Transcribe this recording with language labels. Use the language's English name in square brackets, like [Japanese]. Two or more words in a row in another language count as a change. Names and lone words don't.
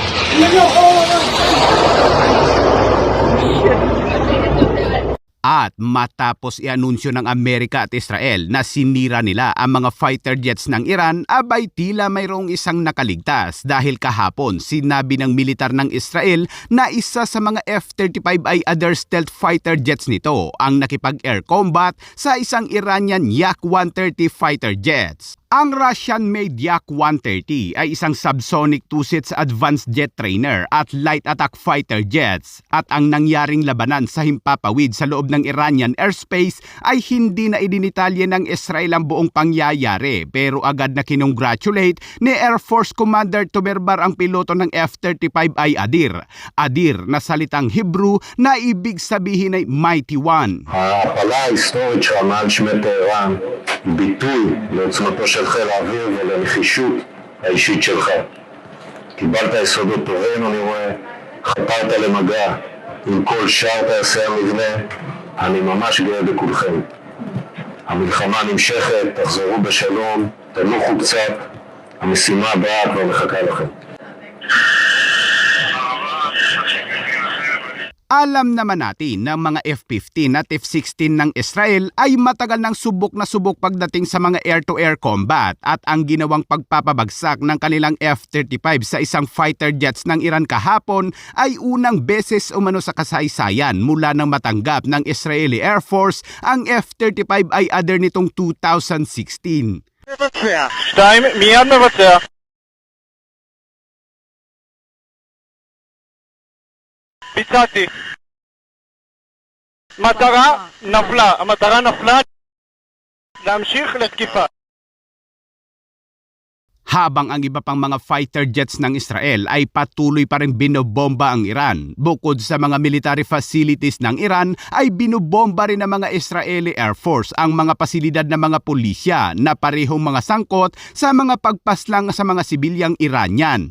[Filipino] At matapos i-anunsyo ng Amerika at Israel na sinira nila ang mga [English] fighter jets [Filipino] ng Iran, abay tila mayroong isang nakaligtas dahil kahapon sinabi ng militar ng Israel na isa sa mga F-35 ay [English] other stealth fighter jets [Filipino] nito ang nakipag- [English] air combat [Filipino] sa isang [English] Iranian Yak-130 fighter jets. [Filipino] Ang Russian-made Yak-130 ay isang [English] subsonic two-seats advanced jet trainer [Filipino] at [English] light attack fighter jets [Filipino] at ang nangyaring labanan sa himpapawid sa loob ng [English] Iranian airspace [Filipino] ay hindi na idinitalye ng Israel ang buong pangyayari pero agad na kinongratulate ni [English] Air Force Commander [Filipino] Tomerbar ang piloto ng F-35 ay Adir. Adir na salitang Hebrew na ibig sabihin ay [English] Mighty One. [Hebrew] ההעפלה ההיסטורית שלך מעל שמי טהרן היא ביטוי לעוצמתו של חיל האוויר ולנחישות האישית שלך. קיבלת יסודות טובים, אני רואה, חתרת למגע עם כל שאר טייסי המבנה. אני ממש גאה בכולכם. המלחמה נמשכת, תחזרו בשלום, תנוחו קצת, המשימה הבאה כבר מחכה לכם. [Filipino] Alam naman natin ng mga F-15 at F-16 ng Israel ay matagal ng subok na subok pagdating sa mga [English] air-to-air combat [Filipino] at ang ginawang pagpapabagsak ng kanilang F-35 sa isang [English] fighter jets [Filipino] ng Iran kahapon ay unang beses umano sa kasaysayan mula nang matanggap ng Israeli Air Force ang F-35 ay other nitong 2016. [Hebrew] מבצע. 2, מיד מבצע. ביצעתי. מטרה נפלה. המטרה נפלה. להמשיך לתקיפה. [Filipino] Habang ang iba pang mga [English] fighter jets [Filipino] ng Israel ay patuloy pa rin binobomba ang Iran. Bukod sa mga [English] military facilities [Filipino] ng Iran ay binobomba rin ng mga Israeli Air Force ang mga pasilidad ng mga pulisya na parehong mga sangkot sa mga pagpaslang sa mga sibilyang Iranian.